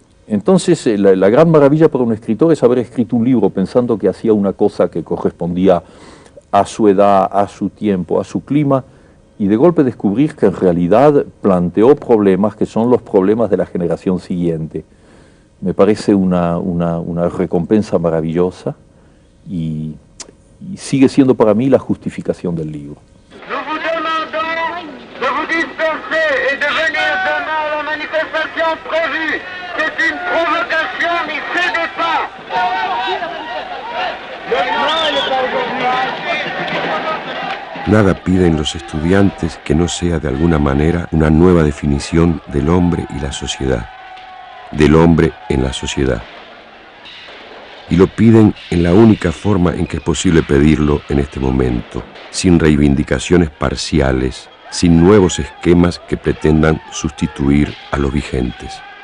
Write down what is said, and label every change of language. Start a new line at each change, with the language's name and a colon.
Spanish: Entonces, la gran maravilla para un escritor es haber escrito un libro pensando que hacía una cosa que correspondía a su edad, a su tiempo, a su clima, y de golpe descubrir que en realidad planteó problemas que son los problemas de la generación siguiente. Me parece una recompensa maravillosa y sigue siendo para mí la justificación del libro.
French: Nous vous demandons de vous disperser et de venir demain à la manifestation prévue. C'est une provocation, n'y cédez pas.
Spanish: Nada piden los estudiantes que no sea de alguna manera una nueva definición del hombre y la sociedad, del hombre en la sociedad. Y lo piden en la única forma en que es posible pedirlo en este momento, sin reivindicaciones parciales, sin nuevos esquemas que pretendan sustituir a los vigentes.